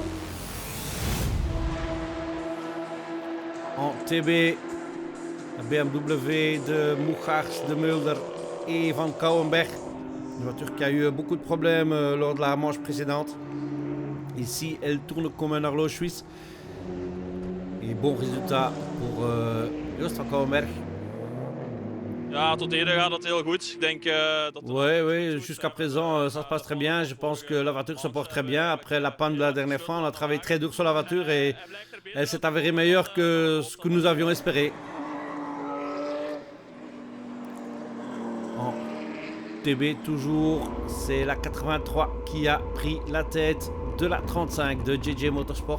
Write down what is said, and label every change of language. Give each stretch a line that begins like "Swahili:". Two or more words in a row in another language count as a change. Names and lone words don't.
French: En TB, la BMW de Mouchars, de Mulder et Van Kouwenberg. Une voiture qui a eu beaucoup de problèmes lors de la manche précédente. Ici, elle tourne comme un horloge suisse. Et bon résultat pour Joost Van Kouwenberg.
Dutch: Ja, tot heden gaat dat heel goed. Ik denk dat...
French: Oui, jusqu'à présent, ça se passe très bien. Je pense que la voiture se porte très bien. Après la panne de la dernière fois, on a travaillé très dur sur la voiture et elle s'est avérée meilleure que ce que nous avions espéré. En TB toujours, c'est la 83 qui a pris la tête de la 35 de JJ Motorsport.